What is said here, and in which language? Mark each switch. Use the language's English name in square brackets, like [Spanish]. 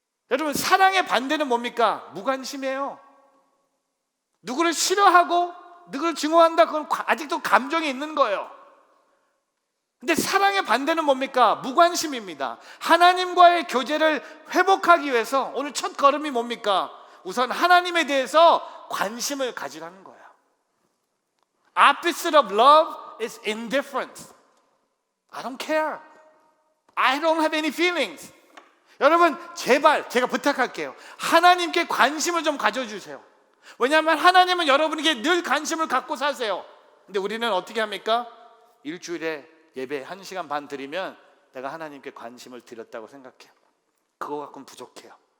[Korean] 여러분, 사랑의 반대는 뭡니까? 무관심이에요. 누구를 싫어하고 누구를 증오한다, 그건 아직도 감정이 있는 거예요. 근데 사랑의 반대는 뭡니까? 무관심입니다. 하나님과의 교제를 회복하기 위해서 오늘 첫 걸음이 뭡니까? 우선 하나님에 대해서 관심을 가지라는 거예요. [English] Opposite of love is indifference. I don't care. I don't have any feelings. [Korean] 여러분, 제발 제가 부탁할게요. 하나님께 관심을 좀 가져주세요. 왜냐하면 하나님은 여러분에게 늘 관심을 갖고 사세요. 근데 우리는 어떻게 합니까? 일주일에 예배 1시간 반 드리면 내가 하나님께 관심을 드렸다고 생각해요. 그거 갖고는 부족해요.